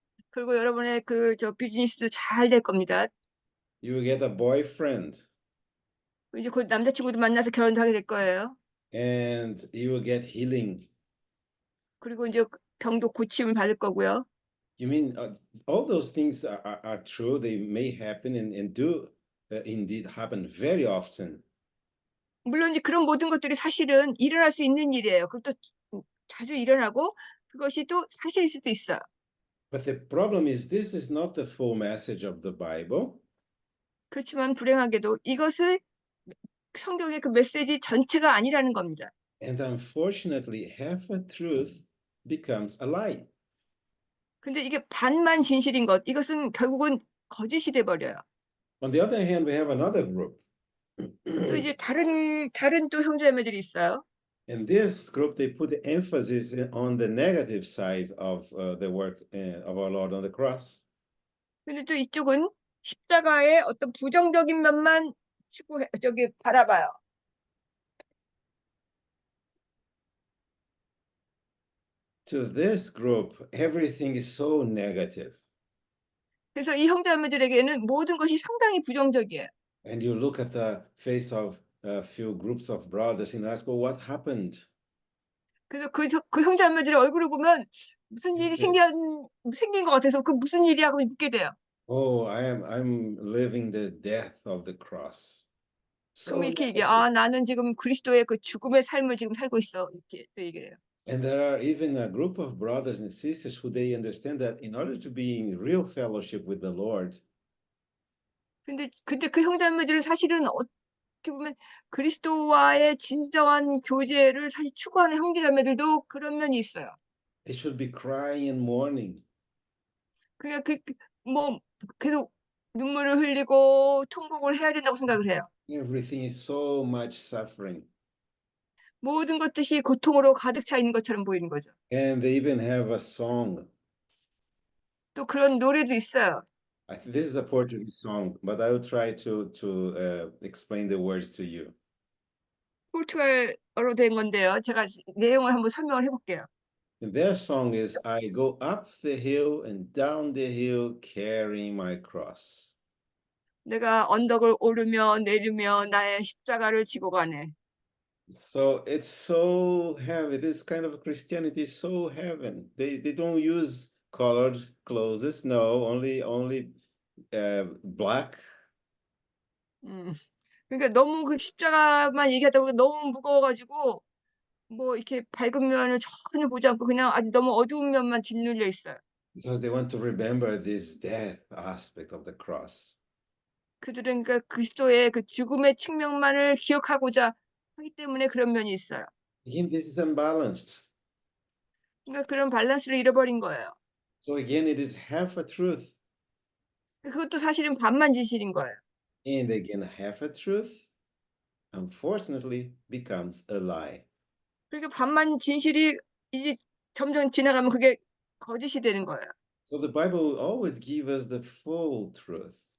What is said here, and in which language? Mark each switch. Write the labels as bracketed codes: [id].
[ko] 그리고 여러분의 비즈니스도 잘 될 겁니다. [en] You will get a boyfriend. [ko] 이제 곧 남자친구도 만나서 결혼도 하게 될 거예요. [en] And you will get healing. [ko] 그리고 이제 병도 고침을 받을 거고요. [en] You mean all those things are true? They may happen and do indeed happen very often. [ko] 물론 이제 그런 모든 것들이 사실은 일어날 수 있는 일이에요. 그리고 또 자주 일어나고 그것이 또 사실일 수도 있어요. [en] But the problem is, this is not the full message of the Bible. [ko] 그렇지만 불행하게도 이것을 성경의 그 메시지 전체가 아니라는 겁니다. [en] And unfortunately, half a truth becomes a lie. [ko] 근데 이게 반만 진실인 것, 이것은 결국은 거짓이 돼 버려요. [en] On the other hand, we have another group. [ko] 또 이제 다른 또 형제자매들이 있어요. [en] In this group, they put the emphasis on the negative side of the work of our Lord on the cross. [ko] 근데 또 이쪽은 십자가의 어떤 부정적인 면만 바라봐요. [en] To this group, everything is so negative. [ko] 그래서 이 형제자매들에게는 모든 것이 상당히 부정적이에요. [en] And you look at the face of a few groups of brothers and ask, well, what happened? [ko] 그래서 그 형제자매들의 얼굴을 보면 무슨 일이 생긴 것 같아서 그 무슨 일이야 하고 묻게 돼요. [en] Oh, I'm living the death of the cross. [ko] 그럼 [en] So [ko] 이렇게 얘기해. [en] negative. [ko] 아, 나는 지금 그리스도의 그 죽음의 삶을 지금 살고 있어. 이렇게 또 얘기를 해요. [en] And there are even a group of brothers and sisters who they understand that in order to be in real fellowship with the Lord, [ko] 근데 그 형제자매들은 사실은 어떻게 보면 그리스도와의 진정한 교제를 사실 추구하는 형제자매들도 그런 면이 있어요. [en] they should be crying and mourning. [ko] 그러니까 뭐 계속 눈물을 흘리고 통곡을 해야 된다고 생각을 해요. [en] Everything is so much suffering. [ko] 모든 것들이 고통으로 가득 차 있는 것처럼 보이는 거죠. [en] And they even have a song. [ko] 또 그런 노래도 있어요. [en] I think this is a Portuguese song, but I will try to explain the words to you. [ko] 포르투갈어로 된 건데요. 제가 내용을 한번 설명을 해볼게요. [en] And their song is, I go up the hill and down the hill carrying my cross. [ko] 내가 언덕을 오르며 내리며 나의 십자가를 지고 가네. [en] So it's so heavy. This kind of Christianity is so heaven. They don't use colored clothes. No, only black. [ko] 그러니까 너무 그 십자가만 얘기하다 보니까 너무 무거워가지고 뭐 이렇게 밝은 면을 전혀 보지 않고 그냥 아주 너무 어두운 면만 짓눌려 있어요. [en] Because they want to remember this death aspect of the cross. [ko] 그들은 그러니까 그리스도의 그 죽음의 측면만을 기억하고자 하기 때문에 그런 면이 있어요. [en] Again, this is unbalanced. [ko] 그러니까 그런 밸런스를 잃어버린 거예요. [en] So again, it is half a truth. [ko] 그것도 사실은 반만 진실인 거예요. [en] And again, half a truth, unfortunately, becomes a lie. [ko] 그러니까 반만 진실이 이제 점점 지나가면 그게 거짓이 되는 거예요. [en] So the Bible will always give us the full truth.